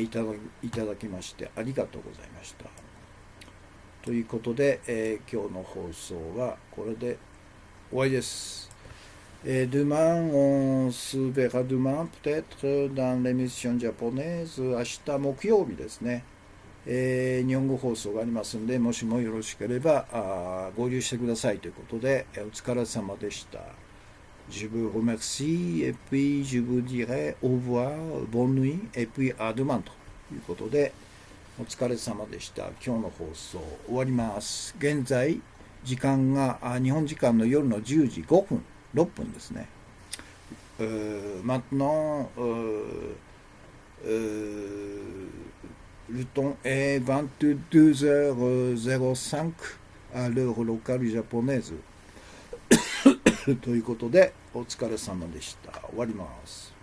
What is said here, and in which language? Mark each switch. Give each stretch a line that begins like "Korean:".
Japanese: いただきましてありがとうございました。ということで、今日の放送はこれで終わりです。
French: Demain, on se verra demain, peut-être dans l'émission japonaise.
Japanese: 明日木曜日ですね。日本語放送がありますので、もしもよろしければ合流してくださいということで、お疲れ様でした。
French: Je vous remercie et puis je vous dirai au revoir, bonne nuit et puis à demain
Japanese: ということで、お疲れ様でした。今日の放送終わります。現在時間が日本時間の夜の10時5分6分ですね。
French: Maintenant, le temps est 22h05 à l'heure locale japonaise
Japanese: ということでお疲れ様でした。終わります。